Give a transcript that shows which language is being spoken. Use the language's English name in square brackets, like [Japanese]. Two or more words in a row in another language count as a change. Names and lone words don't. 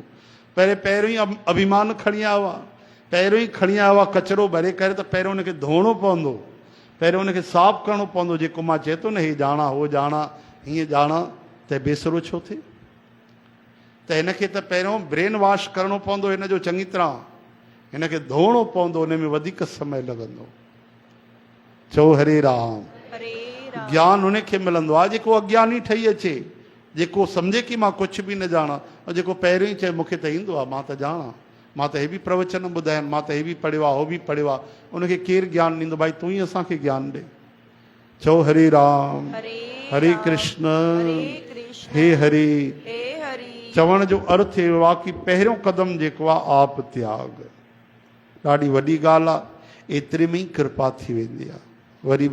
[Sindhi] पहिरियों ई अभिमान खणी आयो आहे, पहिरियों ई खणी आयो आहे कचिरो भरे करे, त पहिरियों उनखे धोइणो पवंदो, पहिरियों उनखे साफ़ु करिणो पवंदो। जेको मां चए थो न हे ॼाणा हो ॼाणा हीअं ॼाणा, त बेसुरो छो थिए? त हिनखे त पहिरियों [English] brain wash [Sindhi] करिणो पवंदो, हिन जो चङी तरह हिनखे धोइणो पवंदो, हुन में वधीक समय लॻंदो। चओ हरे राम। हरे राम। ज्ञान उनखे मिलंदो आहे जेको अज्ञानी ठही अचे, जेको सम्झे कि मां कुझु बि न ॼाणा, ऐं जेको पहिरियों ई चए मूंखे त ईंदो आहे, मां त ॼाणा, मां त हे बि प्रवचन ॿुधाया आहिनि, मां त हे बि पढ़ियो आहे, हो बि पढ़ियो आहे, उनखे केरु ज्ञान ॾींदो? भाई तूं ई असांखे ज्ञान ॾे। चओ हरे राम। हरे कृष्ण हे हरे। चवण जो अर्थ इहो आहे कि पहिरियों कदम जेको आहे आप त्याग। ॾाढी वॾी ॻाल्हि आहे, एतिरे में ई कृपा थी वेंदी आहे। वरी बि